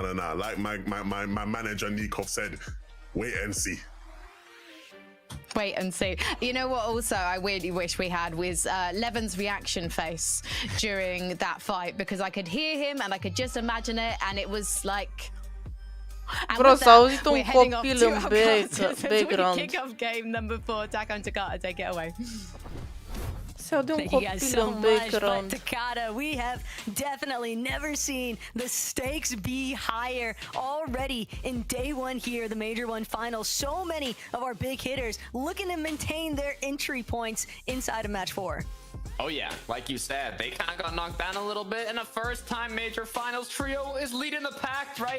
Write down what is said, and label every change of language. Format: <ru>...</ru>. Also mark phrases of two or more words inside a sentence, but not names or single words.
<en>Like my manager Nikov said, wait and see. Wait and see. You know what also I really wish we had was Levin's reaction face during that fight, because I could hear him and I could just imagine it, and it was like... Bro,</en> <ro>s-a auzit un copil în background.</ro> <en>Kick-off game number 4, Attack on Takata, take it away.</en> <ro>Se aude un copil în background.</ro> <en>Takata, we have definitely never seen the stakes be higher already in day 1 here, the Major 1 final. So many of our big hitters looking to maintain their entry points inside of match 4. Oh yeah, like you said, they kind of got knocked down a little bit, and a first-time major finals trio is leading the pack, right?</en>